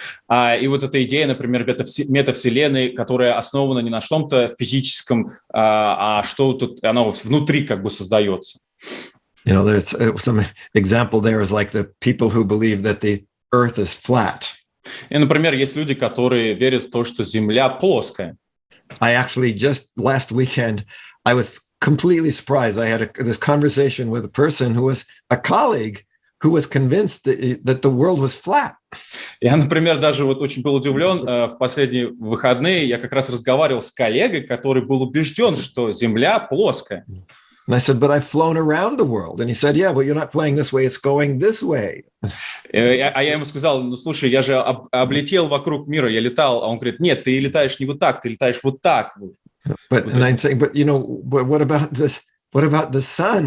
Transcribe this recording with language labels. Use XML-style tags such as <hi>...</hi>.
<ru>И вот эта идея, например, метавселенной, которая основана не на что-то физическом, а что тут она внутри как бы создается.</ru> <en>There's some example there is like the people who believe that the earth is flat.</en> <ru>И, например, есть люди, которые верят в то, что Земля плоская.</ru> <en>I actually just last weekend, I was completely surprised. I had this conversation with a person who was a colleague who was convinced that the world was flat.</en> <ru>Я, например, даже вот очень был удивлен. В последние выходные я как раз разговаривал с коллегой, который был убежден, что Земля плоская.</ru> <en>And I said, but I've flown around the world. And he said, yeah, well, you're not flying this way, it's going this way.</en> <ru>А я ему сказал, ну, слушай, я же облетел вокруг мира, я летал. А он говорит, нет, ты летаешь не вот так, ты летаешь вот так.</ru> <en>And I'm saying, but what about this? What about the sun?</en>